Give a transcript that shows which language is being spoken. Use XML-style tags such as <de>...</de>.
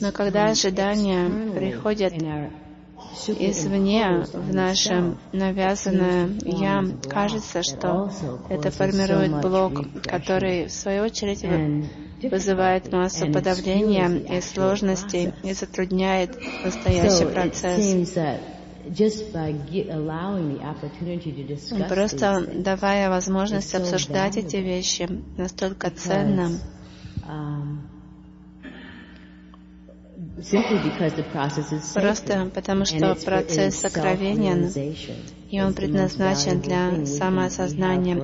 <ru>но когда ожидания приходят извне в наше навязанное «я», кажется, что это формирует блок, который в свою очередь вызывает массу подавления и сложностей и затрудняет настоящий процесс.</ru> <en>just by allowing the opportunity to discuss these things,</en> <ru>просто давая возможность обсуждать эти вещи, настолько ценно.</ru> <en>Simply because the process is sacred.</en> <ru>Просто потому что процесс сокровенен, и он предназначен для самоосознания.</ru>